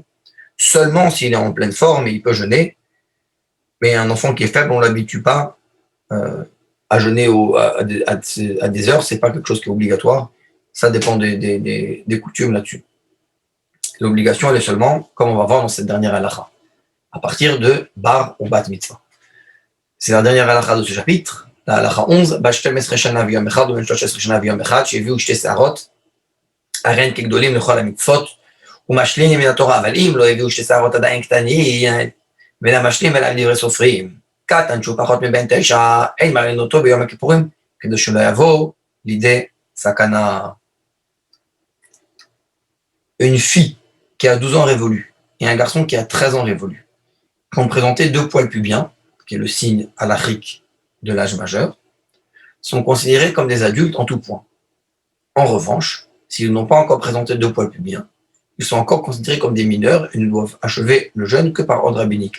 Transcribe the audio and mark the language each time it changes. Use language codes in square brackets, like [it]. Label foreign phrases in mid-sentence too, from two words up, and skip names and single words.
[fr] Seulement s'il est en pleine forme, il peut jeûner. Mais un enfant qui est faible, on l'habitue pas à jeûner à des heures, c'est pas quelque chose qui est obligatoire. Ça dépend des coutumes là-dessus. L'obligation, elle est seulement, comme on va voir dans cette dernière halakha, à partir de bar ou bat mitzvah. C'est la dernière halakha de ce chapitre. [he] להלכה 11, בת 12 שנה ויום אחד ובין 13 שנה ויום אחד, שהביאו 2 שערות, הרי הן כגדולים לכל המצוות, ומשלים מן התורה, אבל אם לא הביאו 2 שערות עדיין קטנים, ואינם משלים ולהם דברי סופרים. קטן שהוא פחות מבין 9, אין מראים אותו ביום הכיפורים, כדי שלא יבוא לידי סכנה. [fr] Une fille qui a 12 ans révolus et un garçon qui a 13 ans révolus, qui ont présenté 2 poils pubiens, qui est le signe halachique de l'âge majeur, sont considérés comme des adultes en tout point. En revanche, s'ils n'ont pas encore présenté 2 poils pubiens, ils sont encore considérés comme des mineurs et ne doivent achever le jeûne que par ordre rabbinique.